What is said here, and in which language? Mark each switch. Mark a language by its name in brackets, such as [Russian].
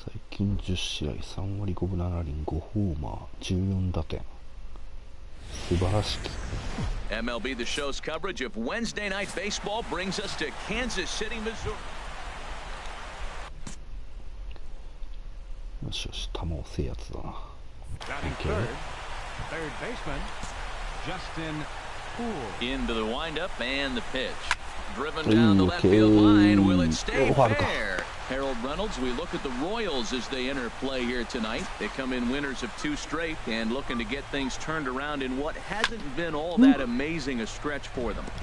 [Japanese] 10試合3割5分7厘5ホーマー14打点素晴らしき [English] MLB The Show's coverage of Wednesday night baseball brings us to Kansas City, Missouri. [Japanese] よしよし球をせえやつだな [English] Third baseman Justin Poole. Into the windup and the pitch. Driven down the left field line. Will it stay fair? Harold Reynolds, we look at the Royals as they enter play here tonight. They come in winners of 2 straight and looking to get things turned around in what hasn't been all that amazing a stretch for them.